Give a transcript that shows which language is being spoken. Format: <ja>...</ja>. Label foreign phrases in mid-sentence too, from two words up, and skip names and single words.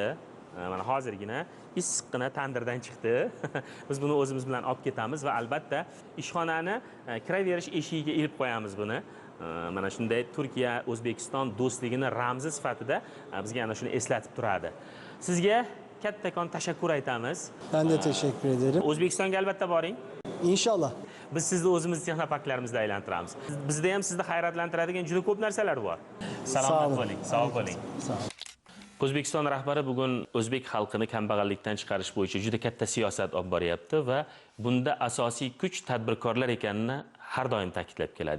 <uz>Mana hozirgina issiqqina tandirdan chiqdi. Biz buni o'zimiz bilan olib ketamiz va albatta ishxonani kiraverish eshigiga ilib qo'yamiz buni. Mana shunday Turkiya O'zbekiston do'stligini ramzi sifatida bizga ana shuni eslatib turadi. Sizga kattakon tashakkur aytamiz.</uz> <tr>Ben de teşekkür ederim.</tr> <uz>O'zbekistonga albatta boring.</uz> <tr>İnşallah.</tr> <uz>Biz sizni o'zimiz texnoparklarimizda aylantiramiz. Bizda ham sizni hayratlantiradigan juda ko'p narsalar bor. Salomat bo'ling, sog' bo'ling. O'zbekiston rahbari bugun o'zbek xalqini kambag'allikdan chiqarish bo'yicha juda katta siyosat olib boryapti va bunda asosiy kuch tadbirkorlar ekanini har doim ta'kidlab keladi.</uz>